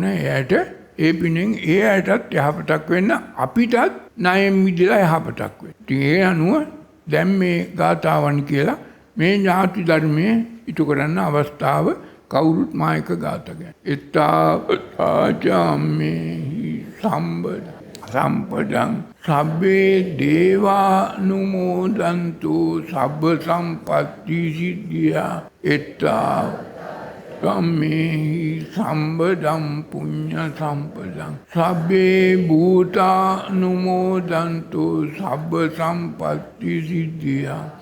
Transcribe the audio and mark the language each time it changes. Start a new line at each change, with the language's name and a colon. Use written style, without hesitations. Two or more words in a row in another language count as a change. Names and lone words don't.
Sinhala: එයාට ඒ පිනෙන් ඒ අයටත් යහපතක් වෙන්න, අපිටත් ණයෙන් මිදලා යහපතක් වෙන්න. ඉතින් ඒ අනුව දැන් මේ ගාථාවන් කියලා මේ ඥාති ධර්මයේ ඉටු කරන්න අවස්ථාව කවුරුත් මායක ගාථා.
Pali: එත්තාචාම්මේහි සම්පදං සබ්බේ දේවානුමෝදන්තු සබ්බ සම්පත්ති සිද්ධියා. එත්තාචාම්මේහි සම්පදං පුඤ්ඤ සම්පදං සබ්බේ භූතානුමෝදන්තු සබ්බ සම්පත්ති සිද්ධියා.